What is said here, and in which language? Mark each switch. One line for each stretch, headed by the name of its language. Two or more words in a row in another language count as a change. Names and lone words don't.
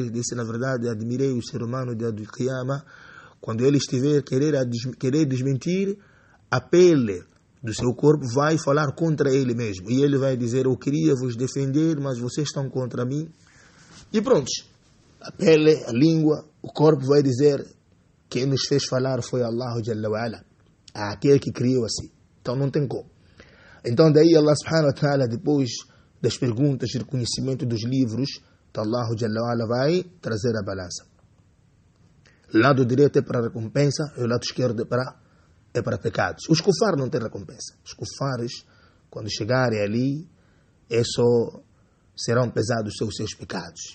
Portuguese: Ele disse, na verdade, admirei o ser humano dia do Qiyamah, quando ele estiver querer desmentir, a pele do seu corpo vai falar contra ele mesmo. E ele vai dizer, eu queria vos defender, mas vocês estão contra mim. E pronto. A pele, a língua, o corpo vai dizer, quem nos fez falar foi Allah
Arabic: جل وعلا,
Portuguese: aquele que criou assim. Então não tem como. Então daí Allah
Arabic: سبحانه وتعالى,
Portuguese: depois das perguntas e reconhecimento dos livros, então Allah
Arabic: جل وعلا
Portuguese: vai trazer a balança. O lado direito é para recompensa e o lado esquerdo é para pecados. Os kufar não têm recompensa. Os kufares, quando chegarem ali, só serão pesados os seus pecados.